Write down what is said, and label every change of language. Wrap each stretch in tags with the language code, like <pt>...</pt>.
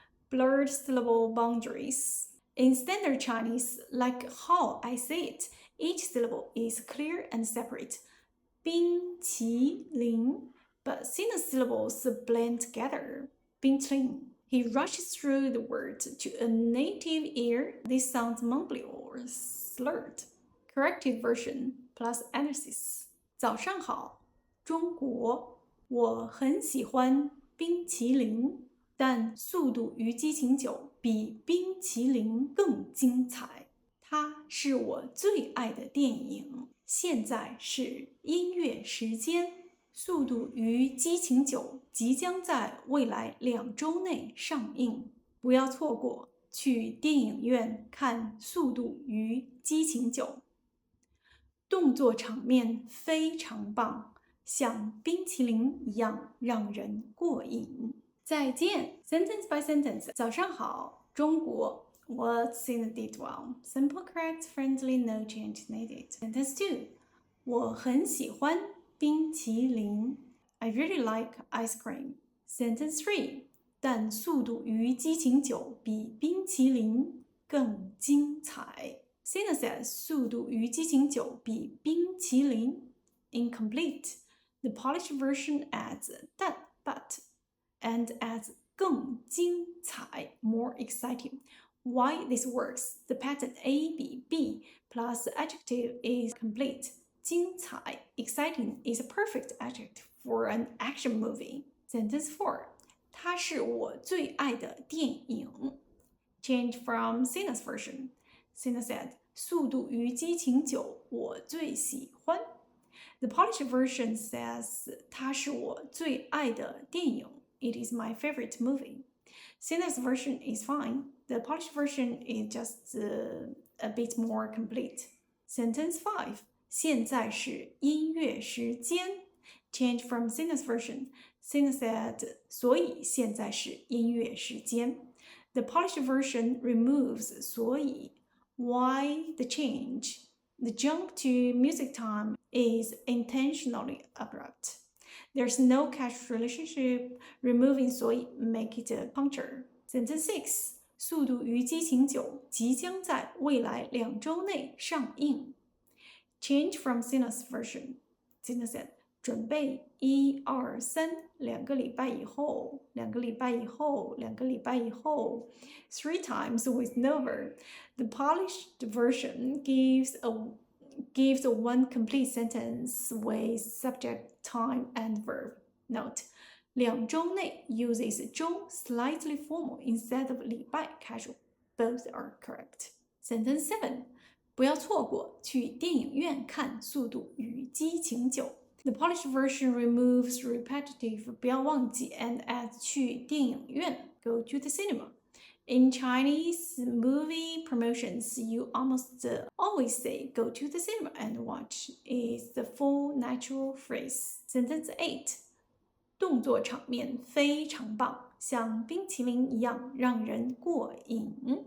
<en>Blurred syllable boundaries. In standard Chinese, like how I say it, each syllable is clear and separate. Bingqilin, but Cena's syllables blend together. Bingqilin. He rushes through the word to a native ear. This sounds mumbly or slurred. Corrected version plus analysis.</en> <zh>早上好，中国，我很喜欢冰淇淋，但速度与激情9比冰淇淋更精彩。它是我最爱的电影。现在是音乐时间。速度与激情9即将在未来2周内上映，不要错过，去电影院看《速度与激情9》。动作场面非常棒，像冰淇淋一样让人过瘾。</zh> <en>再见 Sentence by sentence.</en> <zh>早上好，中国。</zh> <en>What Cena did well. Simple, correct, friendly, no change needed. Sentence 2.</en> <zh>我很喜欢冰淇淋。</zh> <en>I really like ice cream. Sentence 3.</en> <zh>但速度与激情9比冰淇淋更精彩。</zh> <en>Cena says</en> <zh>速度与激情9比冰淇淋</zh> <en>incomplete. The polished version adds that but and adds 更精彩 more exciting. Why this works? The pattern A, B, B plus the adjective is complete. 精彩 exciting is a perfect adjective for an action movie. Sentence 4.</en> <zh>它是我最爱的电影.</zh> <en>Change from Cena's version. Cena said,</en> <zh>速度与激情9我最喜欢.</zh> <en>The polished version says,</en> <zh>它是我最爱的电影.</zh> <en>It is my favorite movie. Cena's version is fine. The polished version is just a bit more complete. Sentence 5.</en> <zh>现在是音乐时间.</zh> <en>Change from Cena's version. Cena said,</en> <zh>所以现在是音乐时间.</zh> <en>The polished version removes 所以. Why the change? The jump to music time is intentionally abrupt. There's no causal relationship. Removing 所以 make it a puncture. Sentence 6.</en> <zh>速度与激情9即将在未来2周内上映。</zh> <en>Change from Cena's version. Cena said,</en> <zh>准备1、2、3，两个礼拜以后，</zh> <en>两个礼拜以后，两个礼拜以后 ，3 times with no verb. The polished version gives a one complete sentence with subject, time, and verb. Note, 2周内 uses 周 slightly formal instead of 礼拜 casual. Both are correct. Sentence 7.</en> <zh>不要错过去电影院看《速度与激情9》。</zh> <en>The polished version removes repetitive 不要忘记 and adds 去电影院 go to the cinema. In Chinese movie promotions, you almost always say go to the cinema and watch is the full natural phrase. Sentence 8.</en> <zh>动作场面非常棒，像冰淇淋一样让人过瘾。</zh>